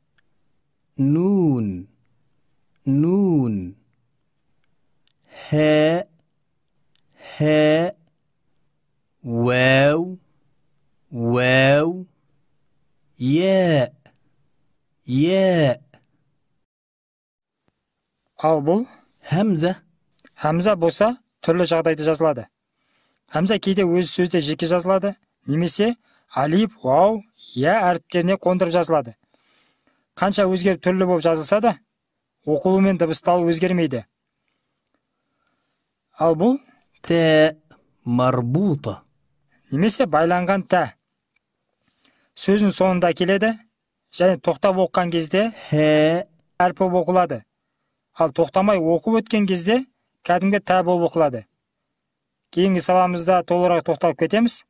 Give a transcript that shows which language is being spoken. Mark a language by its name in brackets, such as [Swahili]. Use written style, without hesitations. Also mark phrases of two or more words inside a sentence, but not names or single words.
[Arabic] نون. نون. هاء. هاء. واو. واو. ياء. ياء. [Kazakh] Ал бұл [Arabic] همزة. [Kazakh] Хамза болса, түрлі жағдайда жазылады. Хамза кейде өз сөзде жеке жазылады, немесе алиф, вау, я әріптеріне қондырып жазылады. Қанша өзгеріп түрлі болып жазылса да, оқылу мен дыбысталу өзгермейді. Ал бұл [Arabic] تاء مربوطة. [Kazakh] немесе байланған тә. Сөздің соңында келеді, және тоқтап оққан кезде [Arabic] ها. [Kazakh] әріп болып оқылады. Ал тоқтамай оқып өткен кезде кәдімгі тә болып оқылады. Кейінгі сабағымызда толығырақ тоқталып кетеміз.